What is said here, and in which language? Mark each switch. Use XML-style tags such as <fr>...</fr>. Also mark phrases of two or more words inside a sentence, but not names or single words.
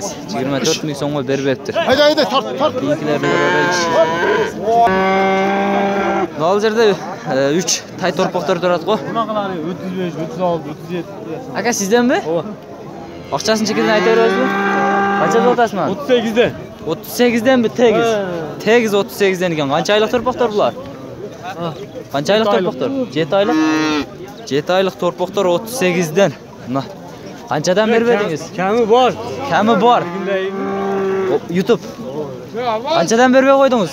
<ky>24 миң сомго бербептир.</ky> <tr>Haydi tart.</tr> <ky>Кийинкилерди көрөлүчү. Ал жерде 3 тай торпоктор турат го. 35, 36, 37. Ака сизденби? Ооба. Акчасын чекеден айта бересизби? Канча деп атасыз мына? 38де.</ky> <uz>38'den bir tegiz. Tegiz 38'den ekan. Qancha aylık torpaqlar bular? Qancha aylık torpaqlar? 7 aylık. 7 aylık torpaqlar 38'den. Mana. Qanchadan berib edingiz? Kami bor. Kami bor. YouTube. Qanchadan berib qo'ydingiz?</uz>